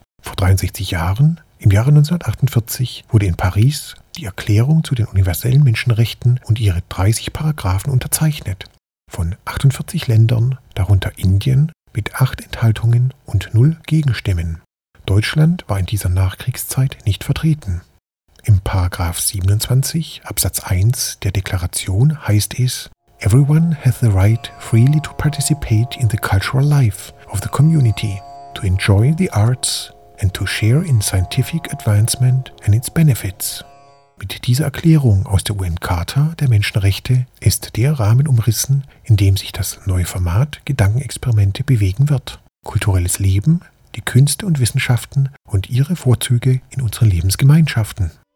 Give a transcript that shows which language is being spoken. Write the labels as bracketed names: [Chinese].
[German] Vor 63 Jahren, im Jahre 1948, wurde in Paris die Erklärung zu den universellen Menschenrechten und ihre 30 Paragraphen unterzeichnet. Von 48 Ländern, darunter Indien, mit 8 Enthaltungen und 0 Gegenstimmen. Deutschland war in dieser Nachkriegszeit nicht vertreten. Im Paragraph 27 Absatz 1 der Deklaration heißt es: [English] Everyone has the right freely to participate in the cultural life of the community, to enjoy the arts and to share in scientific advancement and its benefits. [German] Mit dieser Erklärung aus der UN-Charta der Menschenrechte ist der Rahmen umrissen, in dem sich das neue Format Gedankenexperimente bewegen wird. Kulturelles Leben, die Künste und Wissenschaften und ihre Vorzüge in unseren Lebensgemeinschaften.